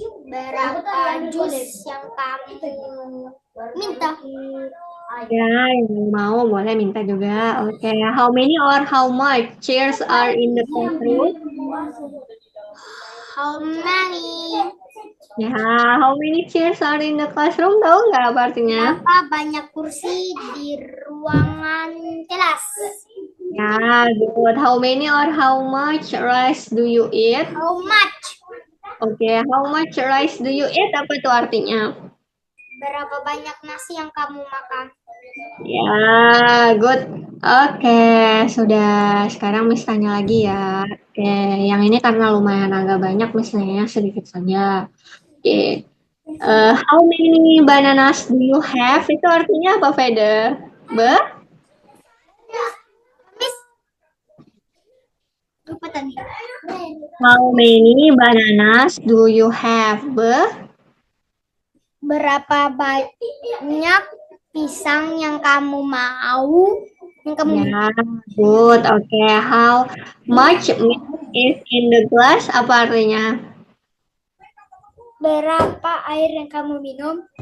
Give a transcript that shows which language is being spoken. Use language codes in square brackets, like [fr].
[id] berapa jus yang kamu minta? Ya, yang mau boleh minta juga. [en] Oke, how many or how much chairs are in the classroom? How many? Ya, how many chairs are in the classroom? [id] Tahu nggak apa artinya? Berapa banyak kursi di ruangan kelas? [en] Ya, good. How many or how much rice do you eat? How much? Oke, how much rice do you eat? [id] Apa tuh artinya? Berapa banyak nasi yang kamu makan? Ya, good. Oke, sudah. Sekarang Miss tanya lagi ya. Oke, yang ini karena lumayan agak banyak, Miss nanya sedikit saja. [en] Oke, how many bananas do you have? [id] Itu artinya apa, Feder? Be? Miss, lupa tadi. [en] How many bananas do you have? Be? [id] Berapa banyak pisang yang kamu mau? Yang kamu minum? Ya, good. [en] Oke, how much milk is in the glass? [id] Apa artinya? Berapa air yang kamu minum?